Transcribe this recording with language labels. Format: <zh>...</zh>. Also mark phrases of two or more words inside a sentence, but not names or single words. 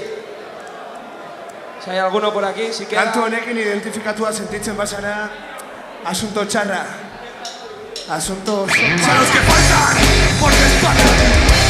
<es>Si hay alguno por aquí, si queda...</es> <eu>Kantu honekin identifikatua sentitzen bazara, asunto txarra. Asunto...</eu> <es>Son los que faltan, porque están aquí.</es>